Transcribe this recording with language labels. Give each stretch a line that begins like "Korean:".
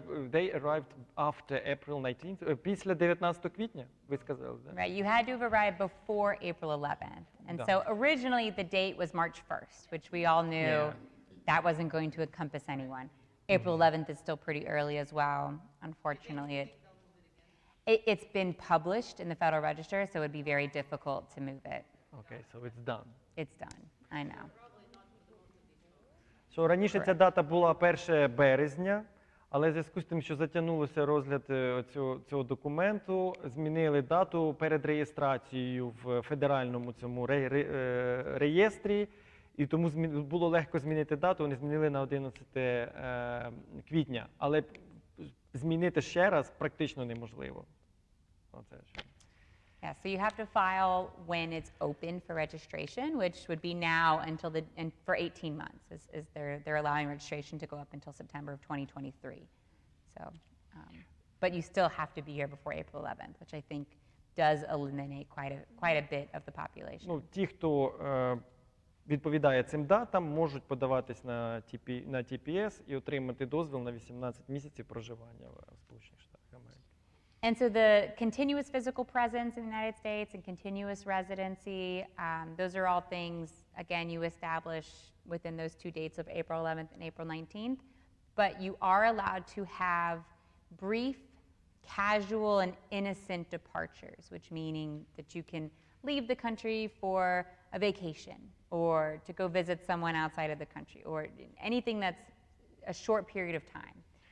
English: They arrived after April 19th?
Ukrainian: Після 19 квітня, ви сказали, да?
English: Right, you had to have arrived before April 11th. And Да. so originally the date was March 1st, which we all knew that wasn't going to encompass anyone. April 11th is still pretty early as well. Unfortunately, it's been published in the Federal Register, so it would be very difficult to move it. Okay, so it's done. It's done, I know.
Ukrainian: Раніше ця дата була 1 березня, але в зв'язку з тим, що затягнувся розгляд цього документу, змінили дату перед реєстрацією в федеральному цьому реєстрі, і тому було легко змінити дату, вони змінили на 11 квітня. Але змінити ще раз практично неможливо. Оце ж.
English: Yeah, so you have to file when it's open for registration, which would be now until for 18 months. They're allowing registration to go up until September of 2023. So, but you still have to be here before April 11th, which I think does eliminate quite a bit of the population.
Ukrainian: Ну, ті, хто відповідає цим датам, можуть подаватись на TPS і отримати дозвіл на 18 місяців проживання в Сполучених Штатах Америки.
English: And so the continuous physical presence in the United States and continuous residency, those are all things, again, you establish within those two dates of April 11th and April 19th. But you are allowed to have brief, casual, and innocent departures, which meaning that you can leave the country for a vacation or to go visit someone outside of the country or anything that's a short period of time.